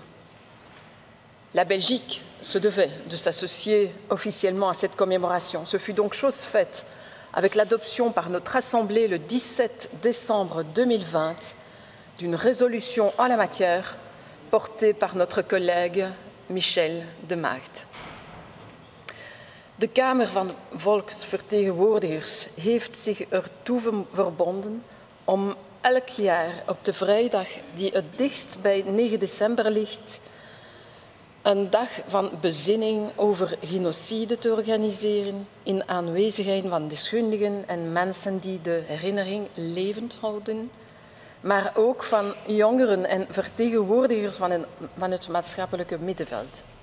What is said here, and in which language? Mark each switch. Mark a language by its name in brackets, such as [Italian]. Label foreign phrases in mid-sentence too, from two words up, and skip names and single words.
[French] La Belgique se devait de s'associer officiellement à cette commémoration. Ce fut donc chose faite avec l'adoption par notre Assemblée le 17 décembre 2020 d'une résolution en la matière portée par notre collègue Michel de Maagd. [Dutch] De Kamer van Volksvertegenwoordigers heeft zich ertoe verbonden om elk jaar op de vrijdag die het dichtst bij 9 december ligt, een dag van bezinning over genocide te organiseren in aanwezigheid van deskundigen en mensen die de herinnering levend houden, maar ook van jongeren en vertegenwoordigers van het maatschappelijke middenveld.